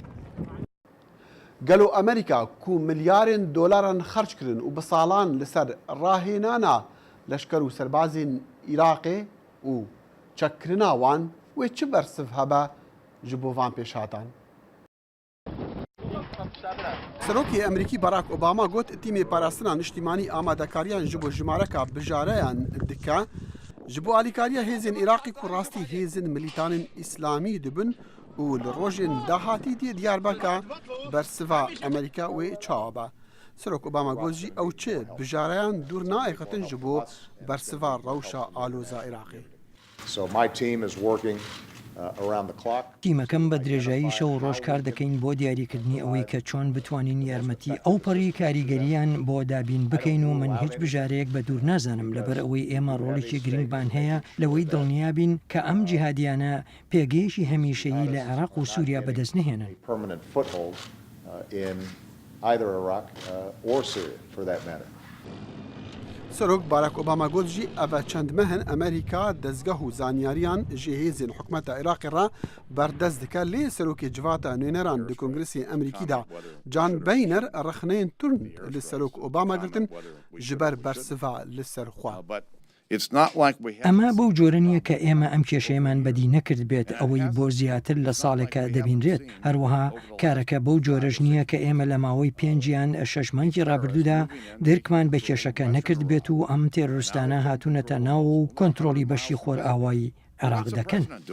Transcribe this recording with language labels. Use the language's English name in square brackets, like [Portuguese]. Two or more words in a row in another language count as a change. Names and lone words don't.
[Kurdish] گەلو ئەمریکا کو ملیارên دۆلاران خەرج کردن و بە ساڵان لەسەر ڕاهێنانە لەشکەر و سەربازین عێراقێ و چەککردنا وان وێ چ بەرسف هەبە ji بۆ وان پێشهاتان سەرۆکی ئەمریکی باراک ئۆباما گوت تیمێ پاراستنا نیشتیمانی ئامادەکاریان ji بۆ ژمارەکە بژارەیان دکە ji بۆ ئالیکاریە هێزên عێراقی و ڕاستی هێزن ملیتانên ئیسلامی دبن و li rojên dahatî dê diyar beka bersiva Amerîka wê çawa be. Serok Obama got jî ew çi bijareyan dûr naêxetin ji bo bersiva rewşa aloza Iraqê. [English] So my team is working [Central Kurdish] تیمەکەم بە درێژایی شەو ڕۆژ کار دەکەین بۆ دیاریکردنی ئەوەی کە چۆن بتوانین یارمەتی ئەو پەڕی کاریگەریان بۆ دابین بکەین و من هیچ بژارەیەک بە دوور نازانم لەبەر ئەوەی ئێمە ڕۆڵێکی گرنگبان هەیە لەوەی دڵنیابین کە ئەم جیهادیانە پێگەیشی هەمیشەیی لە عێراق و سووریا بەدەست نهێنن. [Kurdish] سەرۆک باراک ئۆباما گوتژی ئەڤە چەندمە هەن ئەمریکا دەستگەه و زانیاریان ژێ هێزین حکومەتە عێراقی ڕا بەردەست دکە لێ سەرۆکی جڤاتە نوێنەران لە کۆنگرسی ئەمریکیدا جان بەینەر ڕخنەیەن تورن لە سەرۆک ئۆباما گرتن ji ber bersiva li ser xwe. [Central Kurdish] ئەمە بەو جۆرە نییە کە ئێمە ئەم کێشەیەمان بەدی نەکرد بێت ئەوەی بۆ زیاتر لە ساڵێکە دەبینرێت هەروەها کارەکە بەو جۆرەش نییە کە ئێمە لە ماوەی 5 یان 6 مانگی ڕابردوودا دەرکمان بە کێشەکە نەکرد بێت و ئەم تێرۆریستانە هاتوونەتە ناو و کۆنتترۆلی بەشی خۆر ئاوایی عێراق دەکەن.